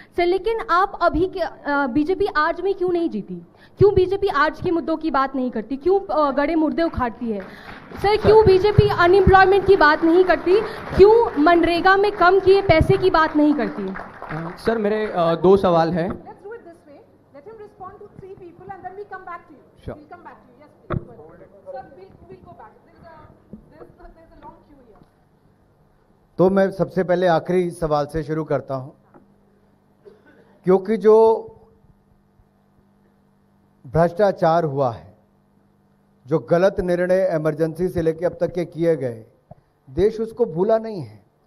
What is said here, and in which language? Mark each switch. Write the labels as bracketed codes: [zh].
[hi] Sir लेकिन आप अभी बीजेपी आज में क्यों नहीं जीती? क्यों बीजेपी आज के मुद्दों की बात नहीं करती? क्यों गड़े मुर्दे उखाड़ती है? सर क्यों बीजेपी अनएम्प्लॉयमेंट की बात नहीं करती? क्यों मनरेगा में कम किए पैसे की बात नहीं करती? सर मेरे 2 सवाल हैं। [en] Let's do it this way. Let him respond to 3 people and then we come back to you. Sure. We'll come back to you. Yes, please. Go ahead. Sir, we'll go back. There's a long queue here. [hi] तो मैं सबसे पहले आखिरी सवाल से शुरू करता हूं, क्योंकि जो भ्रष्टाचार हुआ है, जो गलत निर्णय इमरजेंसी से लेकर अब तक के किए गए, देश उसको भूला नहीं है।